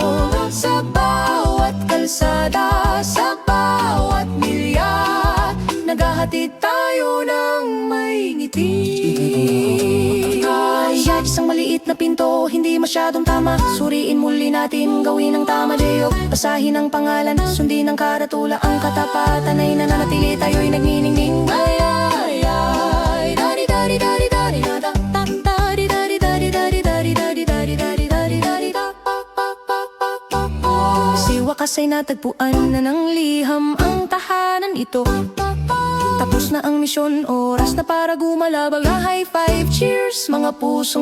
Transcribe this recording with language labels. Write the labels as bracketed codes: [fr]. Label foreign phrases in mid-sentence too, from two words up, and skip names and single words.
[tl] Sa bawat kalsada, sa bawat milya, naghahatid tayo ng may ngiti. Kaya isang maliit na pinto, hindi masyadong tama. Suriin muli natin, gawin ang tama. J.O. Basahin ang pangalan, sundin ang karatula. Ang katapatan ay nananatili, tayo'y nagniningning. Ay, ay, ay, dari, dari, dari, dari, da, da, da, dari, dari, dari, dari, dari, dari, dari, dari, dari, dari, da, pa, pa, pa, pa, pa, pa. Si wakas ay natagpuan na ng liham ang tahanan ito. Tapos na ang misyon, oras na para gumalabag. [en] High five, cheers, [tl] mga pusong